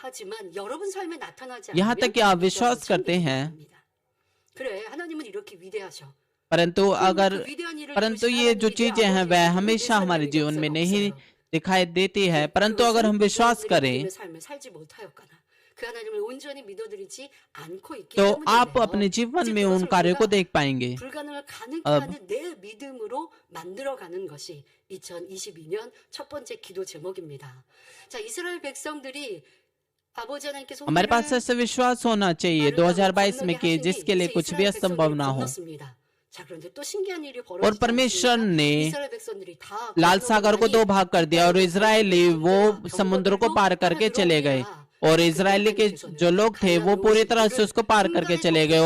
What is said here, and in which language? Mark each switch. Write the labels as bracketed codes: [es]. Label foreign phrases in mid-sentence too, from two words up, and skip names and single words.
[hi] यहाँ तक कि आप विश्वास करते हैं, परंतु ये जो चीजें हैं वह हमेशा हमारे जीवन में नहीं दिखाई देती है। परंतु अगर हम विश्वास करें तो आप अपने जीवन में उन कार्यों को देख पाएंगे। अब [ko] 2022년 첫 번째 기도 제목입니다. 자, 이스라엘 백성들이 아버지 하나님께서 [hi] हमारे पास ऐसा विश्वास होना चाहिए 2022 में कि जिसके लिए कुछ भी असंभव ना हो। और परमेश्वर ने लाल सागर को दो भाग कर दिया और इजरायली वो समुद्र को पार करके चले गए और इजरायली के जो लोग थे वो पूरी तरह से उसको पार करके चले गए।